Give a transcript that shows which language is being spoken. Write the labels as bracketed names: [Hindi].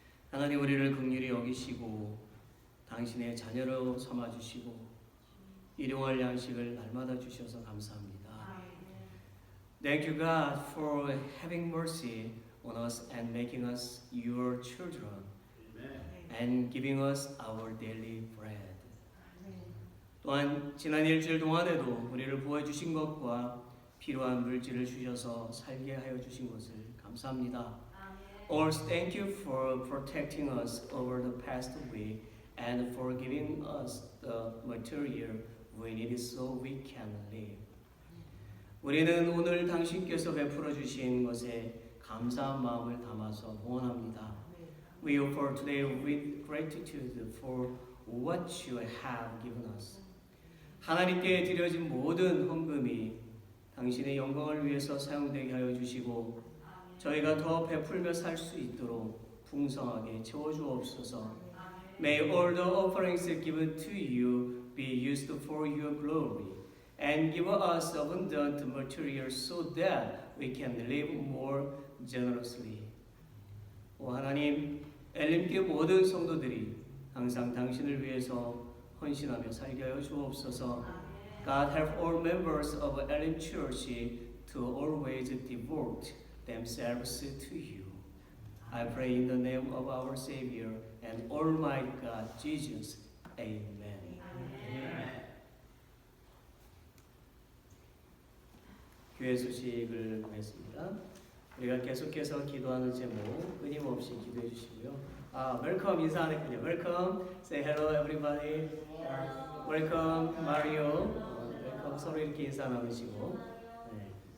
[Korean] 하나님 우리를 긍휼히 여기시고 당신의 자녀로 삼아 주시고 일용할 양식을 날마다 주셔서 감사합니다. [English] Thank you God for having mercy on us and making us your children and giving us our daily bread. [Korean] 또한 지난 일주일 동안에도 우리를 보호해 주신 것과 필요한 물질을 주셔서 살게 하여 주신 것을 감사합니다. [English] Also, thank you for protecting us over the past week and for giving us the material we need so we can live. [Korean] 우리는 오늘 당신께서 베풀어 주신 것에 감사한 마음을 담아서 봉헌합니다. [English] We offer today with gratitude for what you have given us. [Korean] 하나님께 드려진 모든 헌금이 당신의 영광을 위해서 사용되게 하여 주시고 저희가 더 베풀며 살 수 있도록 풍성하게 채워주옵소서. [English] May all the offerings given to you be used for your glory and give us abundant material so that we can live more generously. [Korean] 오 하나님, 엘림교회 모든 성도들이 항상 당신을 위해서 헌신하며 살게 하여 주옵소서. [English] God help all members of Elim Church to always devote themselves to you. I pray in the name of our Savior and Almighty God, Jesus. Amen. [Korean] 교회 소식을 보겠습니다. 우리가 계속해서 기도하는 제목 끊임없이 기도해 주시고요. 웰컴 인사하겠군요. [English] 웰컴, say hello everybody. 웰컴 마리오. [Korean] 웰컴 서로 이렇게 인사 나누시고. 네.